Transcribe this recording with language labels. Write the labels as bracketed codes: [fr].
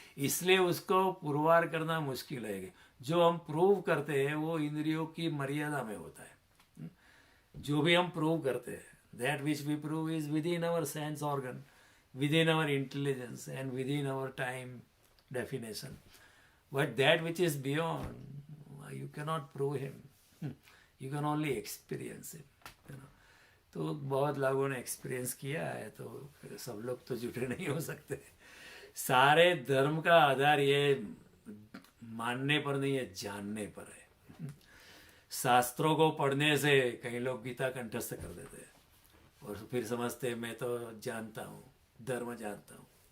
[hi] इसलिए उसको पुरवार करना मुश्किल है। जो हम प्रूव करते हैं वो इंद्रियों की मर्यादा में होता है। जो भी हम प्रूव करते हैं, [en] That which we prove is within our sense organ, within our intelligence and within our time definition. But that which is beyond, you cannot prove him. You can only experience him. [hi] तो बहुत लोगों ने experience किया है, तो सब लोग तो झूठे नहीं हो सकते। सारे धर्म का आधार ये मानने पर नहीं है, जानने पर है। शास्त्रों को पढ़ने से कई लोग गीता कंठस्थ कर देते हैं और फिर समझते मैं तो जानता हूँ, धर्म जानता हूँ।